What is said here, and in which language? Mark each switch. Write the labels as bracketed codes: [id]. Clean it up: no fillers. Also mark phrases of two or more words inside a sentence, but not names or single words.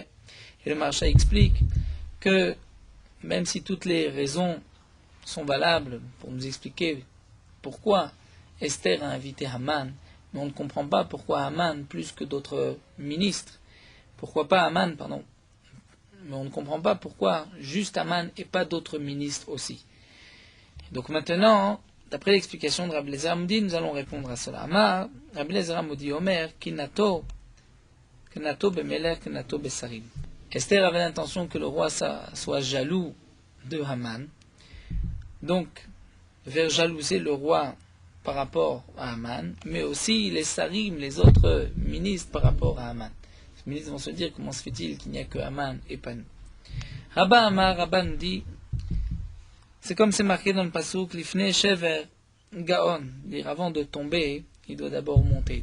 [fr] Et le Maharsha explique que même si toutes les raisons sont valables pour nous expliquer pourquoi Esther a invité Haman, mais on ne comprend pas pourquoi Haman plus que d'autres ministres. Pourquoi pas Haman, pardon. Mais on ne comprend pas pourquoi juste Haman et pas d'autres ministres aussi. Donc maintenant, d'après l'explication de Rabbi Eliezer Amodi, nous allons répondre à cela. [he] אמר, רבי אליעזר המודעי אומר, קינאתו במלך, קינאתו בשרים. [fr] Esther avait l'intention que le roi soit jaloux de Haman, donc faire jalouser le roi par rapport à Haman, mais aussi les sarim, les autres ministres par rapport à Haman. ministres vont se dire comment se fait-il qu'il n'y a que Haman et pas nous. [he] רבה אמר, [fr] Rabba nous dit, c'est comme c'est marqué dans le passouk, [he] לפני שבר גאון, [fr] dire avant de tomber, il doit d'abord monter.